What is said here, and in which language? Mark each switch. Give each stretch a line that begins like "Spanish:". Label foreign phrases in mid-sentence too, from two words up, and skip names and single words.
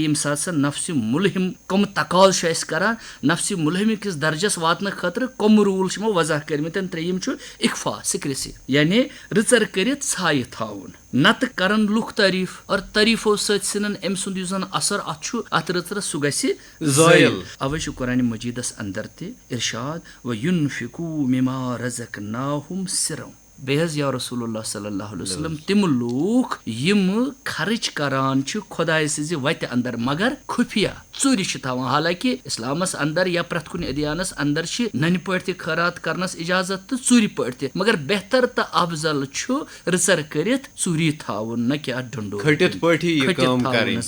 Kashmiri: ییٚمہِ ساتہٕ سۄ نفسِ مُلہِم کٕم تقاض چھُ اسہِ کران نفسِ مُلہِمہِ کِس درجس واتنہٕ خٲطرٕ کٕم روٗل چھِ یِمو وضع کٔرمٕتۍ 3یِم چھُ اخفا سِکریسی یعنی رٕژر کٔرِتھ ژھایہِ تھاوُن نتہٕ کرن لُکھ تعریٖف اور تعریٖفو سۭتۍ ژھٕنن أمۍ سُنٛد یُس زن اثر اتھ چھُ اتھ رٕژرس سُہ گژھِ زٲیِل اوے چھُ قرآنِ مجیٖدس انٛدر تہِ ارشاد
Arabic: وَیُنفِقوٗ مِما رَزَقناہُم سِرًا
Kashmiri: بیٚیہِ حظ یا رسول اللہ
Arabic: صلی اللہ علیہ وسلم
Kashmiri: تِم لوٗکھ یِم خرٕچ کران چھِ خۄداے سٕنٛزِ وتہِ اندر مگر خُفیہ ژوٗرِ چھِ تھاوان. حالانکہِ اسلامس اندر یا پرٛٮ۪تھ کُنہِ ادیانس اندر چھِ ننہِ پٲٹھۍ تہِ خٲرات کرنس اجازت تہٕ ژوٗرِ پٲٹھۍ تہِ، مگر بہتر تہٕ افضل چھُ رٕژر کٔرِتھ ژوٗری تھاوُن نہ کہِ اَتھ ڈُنڈو تھاونس.